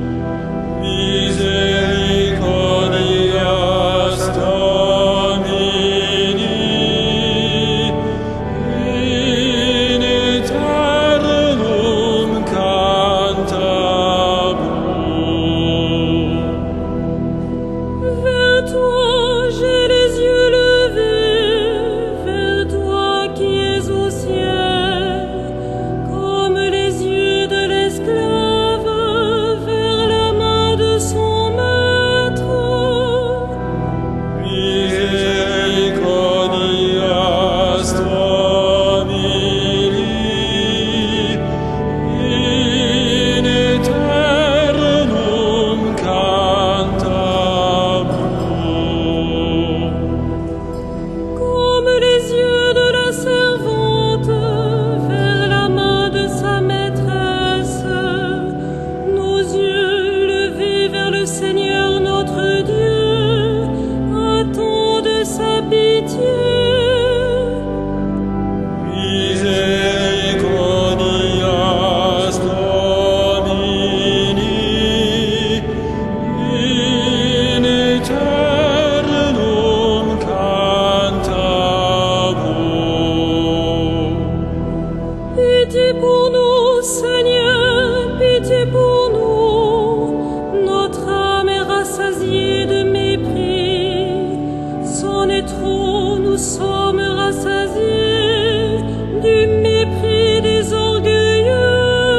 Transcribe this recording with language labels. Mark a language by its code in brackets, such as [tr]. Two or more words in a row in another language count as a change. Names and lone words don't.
[la] Misericordias Domini in aeternum cantabur. [fr] Vers toi, j'ai les yeux levés, vers toi qui es au ciel, comme les yeux de l'esclave vers la main de son maître. [la] Misericordias Domini in aeternum cantabur. [fr] Comme les yeux de la servante vers la main de sa maîtresse, nos yeux levés vers le Seigneur notre Dieu attendent sa pitié. [la] Misericordias Domini in aeternum cantabur. [fr] Pitié pour nous, Seigneur, pitié pour nous. Notre âme est rassasiée de mépris. C'en est trop, nous sommes rassasiés du mépris des orgueilleux.